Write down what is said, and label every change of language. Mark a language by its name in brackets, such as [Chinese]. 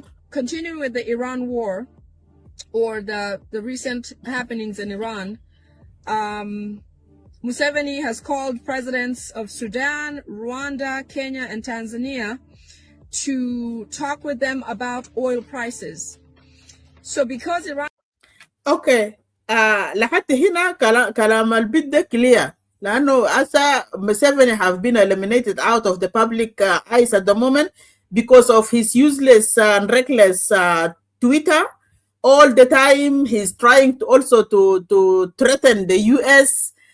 [English] Continuing with the Iran war, or the recent happenings in Iran, Museveni has called presidents of Sudan, Rwanda, Kenya, and Tanzania to talk with them about oil prices. So because Iran... Okay. [Arabic] لحد هنا كلام البيت ده clear. لأنه أسا [English] Museveni have been eliminated out of the public eyes at the moment because of his useless and reckless Twitter. All the time he's trying to also to threaten the US.